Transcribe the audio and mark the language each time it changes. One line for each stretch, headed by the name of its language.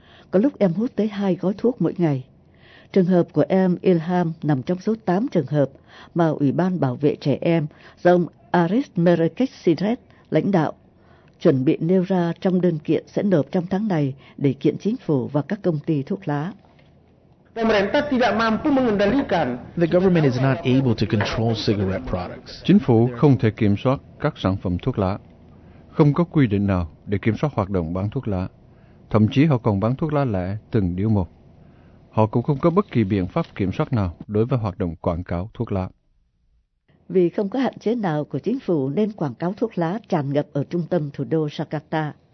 Vietnamese: Có lúc em hút tới 2 gói thuốc mỗi ngày. Trường hợp của em Ilham nằm trong số 8 trường hợp mà Ủy ban Bảo vệ Trẻ Em do ông Aris Merakech Siret lãnh đạo chuẩn bị nêu ra trong đơn kiện sẽ nộp trong tháng này để kiện chính phủ và các công ty thuốc lá.
English: The government is not able to control cigarette products.
Vietnamese: Chính phủ không thể kiểm soát các sản phẩm thuốc lá. Không có quy định nào để kiểm soát hoạt động bán thuốc lá. Thậm chí họ còn bán thuốc lá lẻ từng điếu một. Họ cũng không có bất kỳ biện pháp kiểm soát nào đối với hoạt động quảng cáo thuốc lá. Vì không có hạn chế nào của chính phủ nên quảng cáo thuốc lá tràn ngập ở trung tâm thủ đô Jakarta.